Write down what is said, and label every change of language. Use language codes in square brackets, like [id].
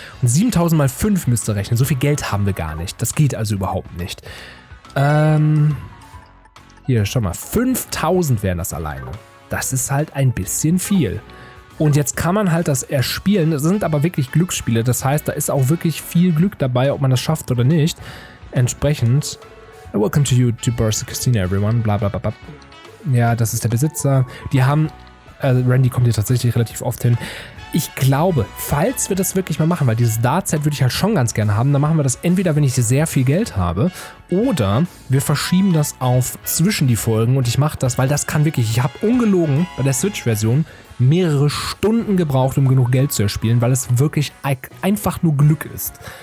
[de] Und 7.000 mal 5 müsst ihr rechnen. So viel Geld haben wir gar nicht. Das geht also überhaupt nicht. Hier, schau mal. 5.000 wären das alleine. Das ist halt ein bisschen viel. Und jetzt kann man halt das erspielen. Das sind aber wirklich Glücksspiele. Das heißt, da ist auch wirklich viel Glück dabei, ob man das schafft oder nicht. Entsprechend. [en] Welcome to you, to Burst Casino, everyone. [de] Bla bla bla bla. Ja, das ist der Besitzer. Die haben. Randy kommt hier tatsächlich relativ oft hin. Ich glaube, falls wir das wirklich mal machen, weil dieses Dart-Set würde ich halt schon ganz gerne haben, dann machen wir das entweder, wenn ich sehr viel Geld habe, oder wir verschieben das auf zwischen die Folgen und ich mache das, weil das kann wirklich, ich habe ungelogen bei der Switch-Version mehrere Stunden gebraucht, um genug Geld zu erspielen, weil es wirklich einfach nur Glück ist.